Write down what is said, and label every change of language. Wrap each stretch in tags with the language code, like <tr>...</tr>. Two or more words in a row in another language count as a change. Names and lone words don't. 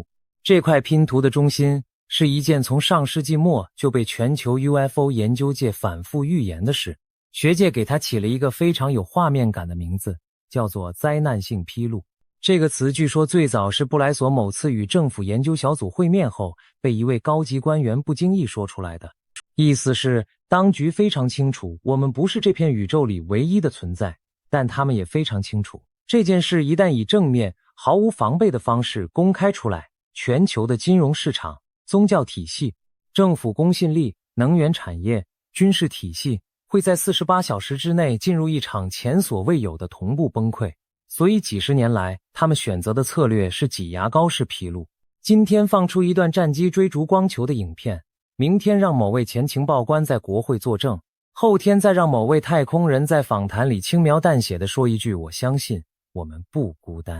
<zh>這塊拼圖的中心是一件從上世紀末就被全球 UFO 研究界反覆預言的事，學界給它起了一個非常有畫面感的名字，叫做災難性披露。這個詞據說最早是布萊索某次與政府研究小組會面後被一位高級官員不經意說出来的，意思是當局非常清楚我們不是這片宇宙裡唯一的存在，但他們也非常清楚這件事一旦以正面毫無防備的方式公開出來，全球的金融市场、宗教体系、政府公信力、能源產業、軍事體系會在48小時之內進入一場前所未有的同步崩潰。所以幾十年來他們選擇的策略是擠牙膏式披露。今天放出一段戰機追逐光球的影片，明天讓某位前情報官在國會作證，後天再讓某位太空人在訪談裡輕描淡寫地說一句我相信我們不孤單。</zh>